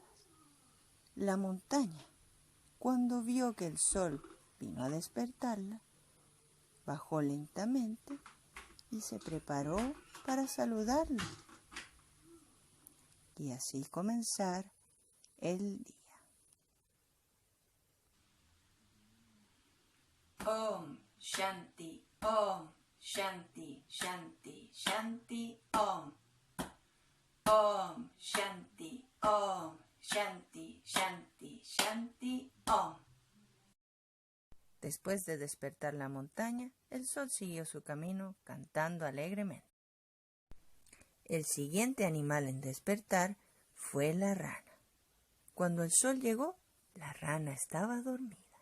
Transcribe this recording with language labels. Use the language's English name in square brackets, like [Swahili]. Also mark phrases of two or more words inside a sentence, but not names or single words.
[Spanish] La montaña, cuando vio que el sol vino a despertarla, bajó lentamente y se preparó para saludarlo y así comenzar el día. [Sanskrit] Om Shanti, Om Shanti, Shanti, Shanti, Om. Om Shanti, Om Shanti, Shanti, Shanti, Om. [Spanish] Después de despertar la montaña, el sol siguió su camino cantando alegremente. El siguiente animal en despertar fue la rana. Cuando el sol llegó, la rana estaba dormida.